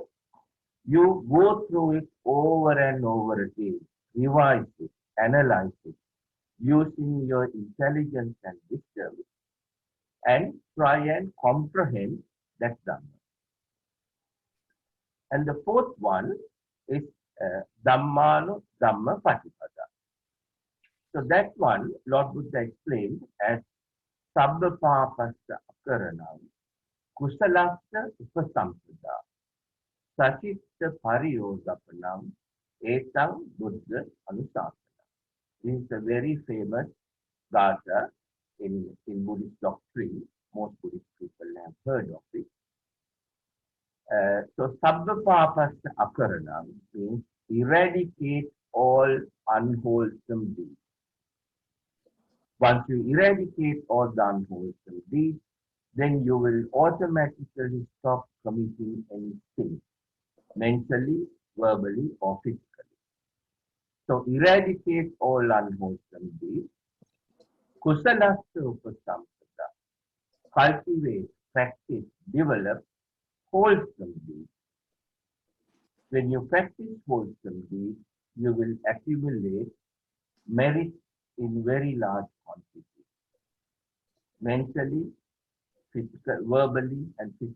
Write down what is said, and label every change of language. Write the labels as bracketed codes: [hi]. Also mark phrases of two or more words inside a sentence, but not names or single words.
[en] You go through it over and over again, revise it, analyze it, using your intelligence and wisdom, and try and comprehend that Dhamma. And the fourth one is [pi] Dhammano Dhamma Patipada. [en] So that one, Lord Buddha explained as [pi] Sabba Papasta Akaranam, Kusalasta Upasampada, Sachitta Pariyodapanam, Etang Buddha Anusasana. [en] This is a very famous gatha in Buddhist doctrine. Most Buddhist people have heard of it. So [pi] Sabba Papasta Akaranam [en] means eradicate all unwholesome deeds. Once you eradicate all the unwholesome deeds, then you will automatically stop committing any sin, mentally, verbally, or physically. So eradicate all unwholesome deeds. [pi] Kusalasta upasampada. [en] Cultivate, practice, develop wholesome deeds. When you practice wholesome deeds, you will accumulate merit in very large quantities, mentally, physical, verbally, and physically.